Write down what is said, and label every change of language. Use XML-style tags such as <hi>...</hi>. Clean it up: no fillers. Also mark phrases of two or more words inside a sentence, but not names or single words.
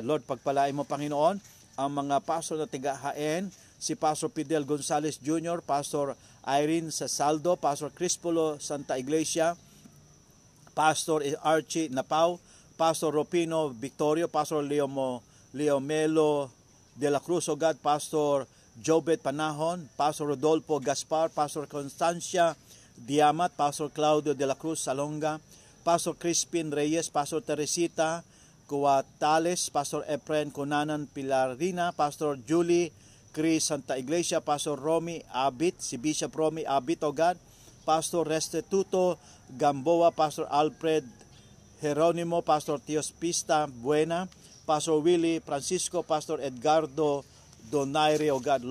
<tl>Lord, pagpalain mo, Panginoon, ang mga pastor na tigahain, si Pastor Fidel Gonzalez Jr., Pastor Irene Sasaldo, Pastor Crispolo Santa Iglesia, Pastor Archie Napao, Pastor Ropino Victorio, Pastor Leomelo De La Cruz,</tl> <en>O God,</en> <tl>Pastor Jobet Panahon, Pastor Rodolfo Gaspar, Pastor Constancia Diamat, Pastor Claudio De La Cruz Salonga, Pastor Crispin Reyes, Pastor Teresita Cuatales, Pastor Efren Conanan Pilarina, Pastor Julie Cris Santa Iglesia, Pastor Romy Abit, si Bishop Romy Abit,</tl> <en>O God,</en> <tl>Pastor Restituto Gamboa, Pastor Alfred Jeronimo, Pastor Teospista Buena, Pastor Willie Francisco, Pastor Edgardo Donaire,</tl> <en>O God.</en>